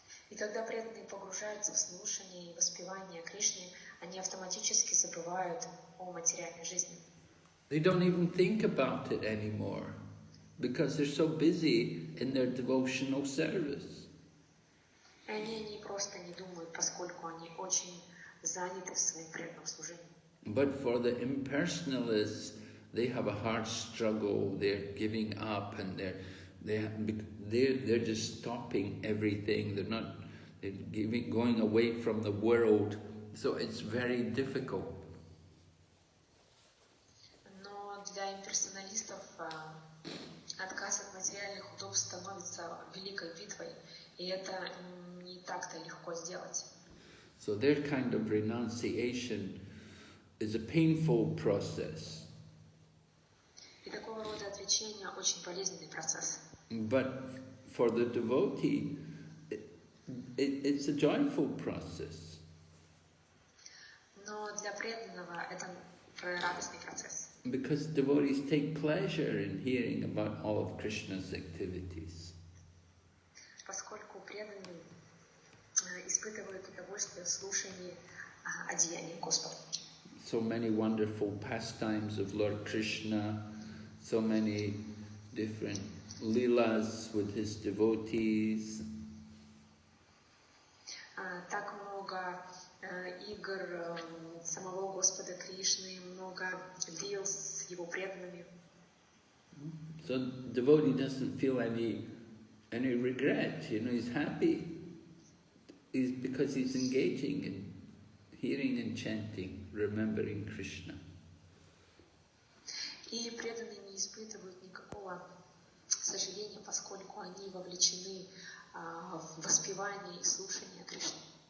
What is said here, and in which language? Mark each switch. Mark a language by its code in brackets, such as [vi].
[ru] И когда преданные погружаются в слушание и воспевание Кришны, они автоматически забывают о материальной жизни. [en] They don't even think about it anymore because they're so busy in their devotional service. [ru] И они просто не думают, поскольку они очень заняты в своем преданном служении. [en] But for the impersonalists, they have a hard struggle. They're giving up, and they're just stopping everything. They're going away from the world. So it's very difficult. [ru] Но для имперсоналистов отказ от материальных удобств становится великой битвой, и это не так-то легко сделать. [en] So their kind of renunciation is a painful process. [ru] И такого рода отречение очень болезненный процесс. [en] But for the devotee, it's a joyful process. [ru] Но для преданного это радостный процесс. [en] Because devotees take pleasure in hearing about all of Krishna's activities. [ru] Поскольку преданные испытывают удовольствие в слушании о деяниях Господа. [en] So many wonderful pastimes of Lord Krishna, so many different leelas with his devotees. [ru] Так много игр самого Господа Кришны, много лил с его преданными. [en] So the devotee doesn't feel any regret, he's happy. Because he's engaging in hearing and chanting, remembering Krishna. [ru] И преданные не испытывают никакого сожаления, поскольку они вовлечены в воспевание и слушание Кришны.